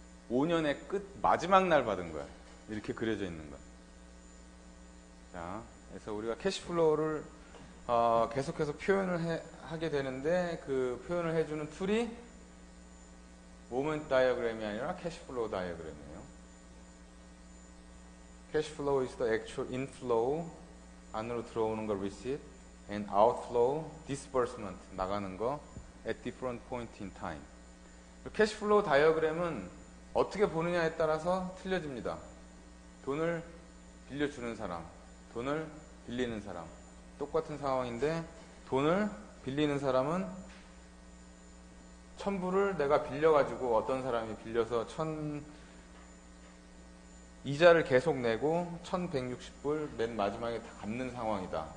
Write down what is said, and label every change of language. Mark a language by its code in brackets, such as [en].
[ko] 5년의 끝 마지막 날 받은 거야. 이렇게 그려져 있는 거야. 자, 그래서 우리가 캐시플로우를 계속해서 표현을 하게 되는데 그 표현을 해주는 툴이 모멘트 다이어그램이 아니라 캐시플로우 다이어그램이에요. [en] 캐시플로우 is the actual inflow [ko] 안으로 들어오는 거 [en] receipt and outflow disbursement [ko] 나가는 거 [en] at different point in time. [ko] 캐시플로우 다이어그램은 어떻게 보느냐에 따라서 틀려집니다. 돈을 빌려주는 사람, 돈을 빌리는 사람. 똑같은 상황인데 돈을 빌리는 사람은 첨부를 내가 빌려가지고 어떤 사람이 빌려서 이자를 계속 내고 1160불 맨 마지막에 다 갚는 상황이다.